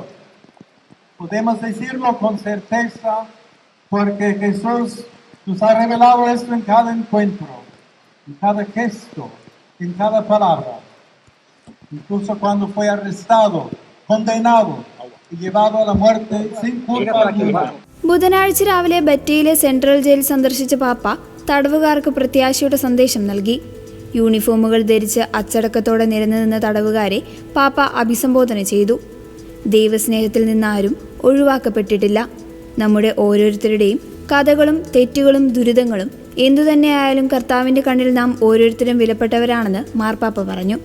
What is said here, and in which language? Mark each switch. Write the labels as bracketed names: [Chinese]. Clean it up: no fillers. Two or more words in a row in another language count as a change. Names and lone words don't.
[Spanish] Podemos decirlo con certeza porque Jesús nos ha revelado esto en cada encuentro, en cada gesto, en cada palabra. Incluso cuando fue arrestado, condenado y llevado a la muerte sin culpa alguna. [Malayalam] ബുധനാഴ്ച രാവിലെ ബറ്റയിലെ സെൻട്രൽ ജയിൽ സന്ദർശിച്ച പാപ്പ തടവുകാർക്ക് പ്രത്യാശയുടെ സന്ദേശം നൽകി. യൂണിഫോമുകൾ ധരിച്ച് അച്ചടക്കത്തോടെ നിരന്നുനിന്ന തടവുകാരെ പാപ്പ അഭിസംബോധന ചെയ്തു. ദൈവസ്നേഹത്തിൽ നിന്നാരും ഒഴിവാക്കപ്പെട്ടിട്ടില്ല. നമ്മുടെ ഓരോരുത്തരുടെയും കഥകളും തെറ്റുകളും ദുരിതങ്ങളും എന്തുതന്നെയായാലും കർത്താവിൻ്റെ കണ്ണിൽ നാം ഓരോരുത്തരും വിലപ്പെട്ടവരാണെന്ന് മാർപ്പാപ്പ പറഞ്ഞു.